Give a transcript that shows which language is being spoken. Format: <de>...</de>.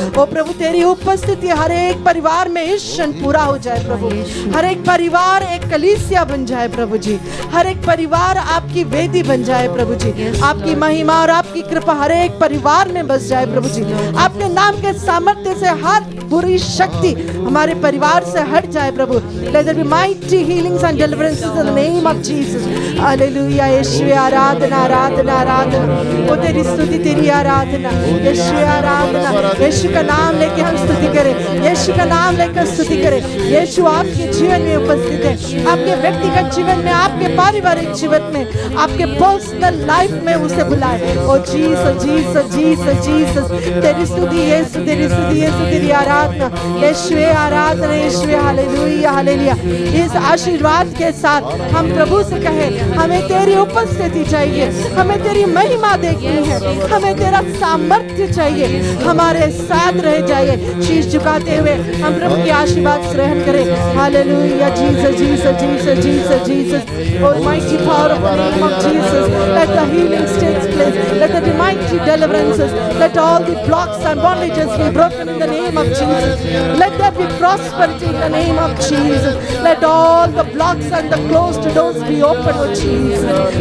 <hi>ओ प्रभु, तेरी उपस्थिति हर एक परिवार में इस क्षण पूरा हो जाए प्रभु। हर एक परिवार एक कलीसिया बन जाए प्रभु जी। हर एक परिवार आपकी वेदी बन जाए प्रभु जी। आपकी महिमा और आपकी कृपा हर एक परिवार में बस जाए प्रभु जी। आपके नाम के सामर्थ्य से हर बुरी शक्ति हमारे परिवार से हट जाए प्रभु।</hi> <en>Let there be mighty healings and deliverances in the name of Jesus. Hallelujah.</en> <hi>यीशु आराधना, आराधना, आराधना। ओ तेरी स्तुति, तेरी आराधना। यीशु आराधना। यीशु का नाम लेके हम स्तुति करें। यीशु का नाम लेकर स्तुति करें। यीशु आपके जीवन में उपस्थित है। आपके व्यक्तिगत जीवन में, आपके पारिवारिक जीवन में, आपके</hi> <en>personal life</en> <hi>में उसे बुलाए। ओ जीसस, जीसस, जीसस, जीसस। तेरी स्तुति यीशु, तेरी स्तुति यीशु, तेरी आराधना यीशु, आराधना यीशु। Hallelujah, hallelujah. इस आशीर्वाद के साथ हम प्रभु से कहें, हमें तेरी उपस्थिति चाहिए, हमें तेरी महिमा देखनी है, हमें तेरा सामर्थ्य चाहिए, हमारे साथ रह जाइए। शीश झुकाते हुए हम प्रभु के आशीर्वाद ग्रहण करें। Hallelujah, Jesus, Jesus, Jesus, Jesus, Jesus.</hi> <en>Almighty power of the name of Jesus, let the healings take place, let there be mighty deliverances, let all the blocks and bondages be broken in the name of Jesus, let there be prosperity in the name of Jesus, let all the blocks and the closed doors be open, oh Jesus.</en>